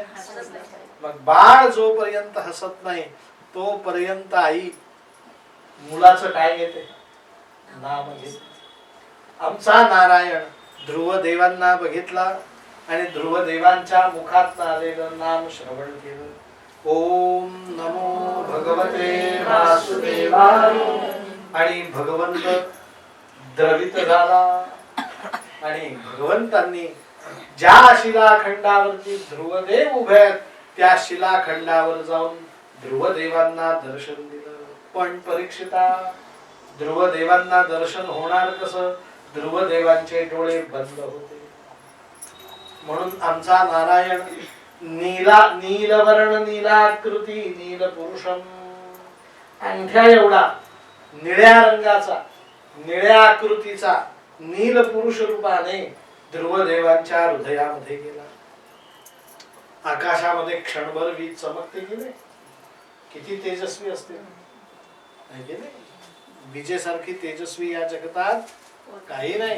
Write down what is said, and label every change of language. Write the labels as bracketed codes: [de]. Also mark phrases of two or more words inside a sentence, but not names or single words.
[mr] मग बाळ जोपर्यंत हसत नाही तोपर्यंत आई मुलाचं काय घेते? नाम घेते. आमचा नारायण ध्रुव देवांना बघितला आणि ध्रुव देवांच्या मुखात आलेलं नाम श्रवण केलं. [sa] ओम नमो भगवते वासुदेवाय. [mr] आणि भगवंत द्रवित झाला आणि भगवंतांनी ज्या शिलाखंडावरती ध्रुवदेव उभे आहेत त्या शिलाखंडावर जाऊन ध्रुवदेवांना दर्शन दिलं. पण परीक्षिता, ध्रुवदेवांना दर्शन होणार कसं? ध्रुवदेवांचे डोळे बंद होते. म्हणून आमचा नारायण [sa] नीलवर्ण नीलाकृती नील पुरुषम, [mr] अंगठ्या एवढा निळ्या रंगाचा निळ्या आकृतीचा नील पुरुष रूपाने ध्रुवदेवांच्या हृदयामध्ये गेला. आकाशामध्ये क्षणभर वीज चमकते की नाही? किती तेजस्वी असते, विजेसारखी तेजस्वी या जगतात काही नाही.